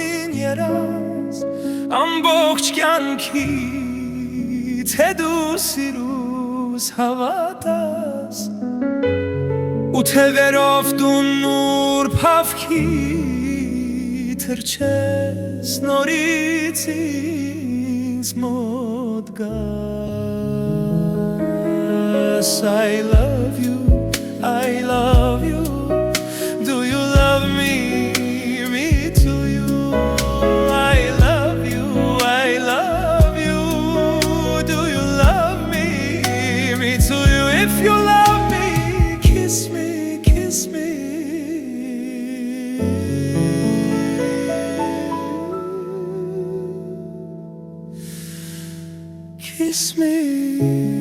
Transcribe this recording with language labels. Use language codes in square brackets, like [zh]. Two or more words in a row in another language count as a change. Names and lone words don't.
[hy] երաս ամբողջ կյանքիդ Հետու սիրուս հավատաս Ու թևերով դու նուրբ հավքի Թրջես նորից ինձ մոտ [en] գաս I love you, I love you Do you love me, me too you I love you, I love you Do you love me, me too you If you love me, kiss me, kiss me Kiss me